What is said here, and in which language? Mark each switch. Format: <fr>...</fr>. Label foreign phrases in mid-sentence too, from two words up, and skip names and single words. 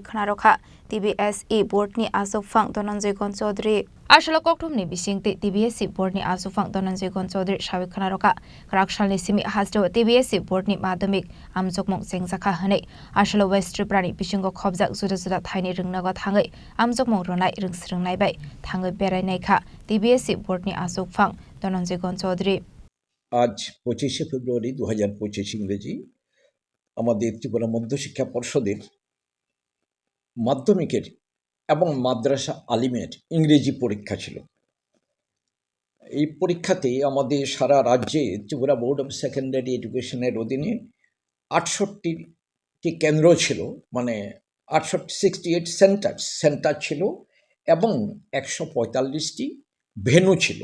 <trp>khanarokha TBSE board ni asofang Dhananjay Gon Chaudhary ashala kokthum ni bisingte TBSE board ni asofang Dhananjay Gon Chaudhary shawik khanarokha Karakshal ni simi hasdo TBSE board ni madhyamik amjungmung sengjaka hane ashala West Tripura ni bisingo khobjak juda juda thaini rungnago thangai amjungmung ronai rungsrungnai bai thangai berai naikha TBSE board ni asofang Dhananjay Gon Chaudhary</trp> <bn>আজ 25শে ফেব্রুয়ারি 2025 ইংরেজি আমাদের ত্রিপুরা মধ্যশিক্ষা পর্ষদের মাধ্যমিকের এবং মাদ্রাসা আলিমের ইংরেজি পরীক্ষা ছিল। এই পরীক্ষাতে আমাদের সারা রাজ্যে ত্রিপুরা বোর্ড অফ সেকেন্ডারি এডুকেশনের অধীনে 68টি কেন্দ্র ছিল, মানে 68 সেন্টার ছিল এবং 145টি ভেন্যু ছিল।</bn>